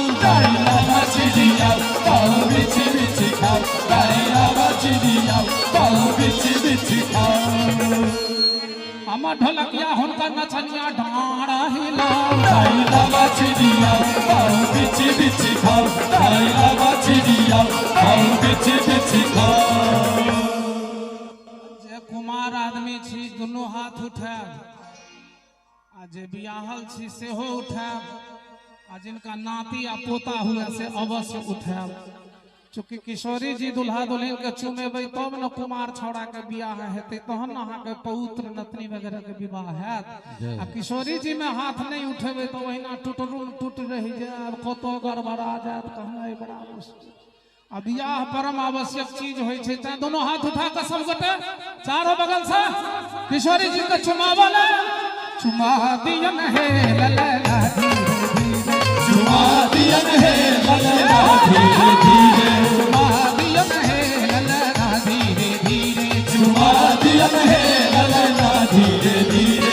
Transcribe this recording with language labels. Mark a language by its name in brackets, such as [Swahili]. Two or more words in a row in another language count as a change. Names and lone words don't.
[Maithili] गायला बाछी रियाऊ बाओ बिछी बिछी खाओ गायला बाछी रियाऊ बाओ बिछी बिछी खाओ हमर ढोलकिया हुनकर नचनिया ढाड़ा हिलाओ गायला बाछी रियाऊ बाओ बिछी बिछी खाओ गायला बाछी रियाऊ बाओ बिछी बिछी खाओ जे कुमार आदमी छी दुनू हाथ उठाएब आ जे बियाहल छी सेहो उठाएब आ जिनका नाती आ पोता हुए से अवश्य उठाएब चूँकि किशोरी जी दुल्हा दुल्हन के चुमेबै तब न कुमार छौड़ा के बियाह हेतै तहन न अहाँके पौत्र नतनी वगैरह के विवाह हैत आ किशोरी जी में हाथ नहीं उठेबै तो ओहिना टूट रहि जायब कतौ गड़बड़ा जायत कहनाइ बड़ा मुश्किल आ बियाह परम आवश्यक चीज होइ छै तें दोनों हाथ उठा कऽ सब गोटे चारों बगल से किशोरी जी के चुमावल चुमा दियन हे ललना धीरे धीरे चुमा दियन हे ललना धीरे धीरे चुमा दियन हे ललना धीरे धीरे चुमा दियन हे ललना धीरे धीरे